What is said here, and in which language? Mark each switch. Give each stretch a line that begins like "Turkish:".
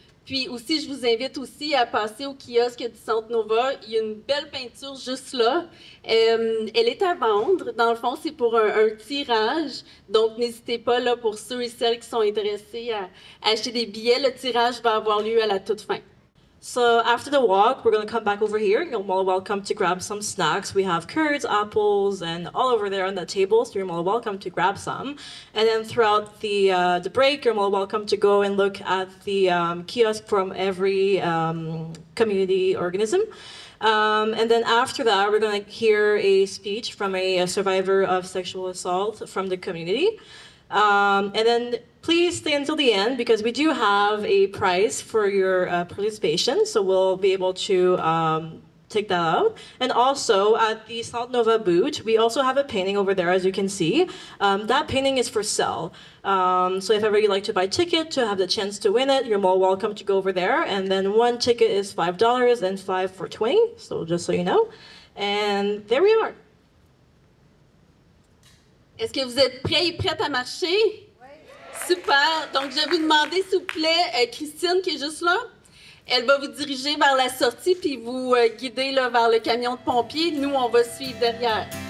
French: Puis aussi, je vous invite aussi à passer au kiosque du Centre Nova. Il y a une belle peinture juste là. Elle est à vendre. Dans le fond, c'est pour un tirage. Donc, n'hésitez pas, là, pour ceux et celles qui sont intéressés à acheter des billets. Le tirage va avoir lieu à la toute fin.
English: So after the walk, we're going to come back over here. You're more welcome to grab some snacks. We have curds, apples, and all over there on the table, so you're more welcome to grab some. And then throughout the break, you're more welcome to go and look at the kiosk from every community organism. And then after that, we're going to hear a speech from a survivor of sexual assault from the community. And then please stay until the end because we do have a prize for your participation, so we'll be able to take that out. And also at the Salt Nova booth, we also have a painting over there, as you can see. That painting is for sale. So if ever you'd like to buy a ticket to have the chance to win it, you're more welcome to go over there. And then one ticket is $5 and 5 for 20, so just so you know. And there we are.
French: Est-ce que vous êtes prêts et prêtes à marcher? Oui. Super. Donc, je vais vous demander, s'il vous plaît, Christine, qui est juste là, elle va vous diriger vers la sortie puis vous guider là, vers le camion de pompiers. Nous, on va suivre derrière.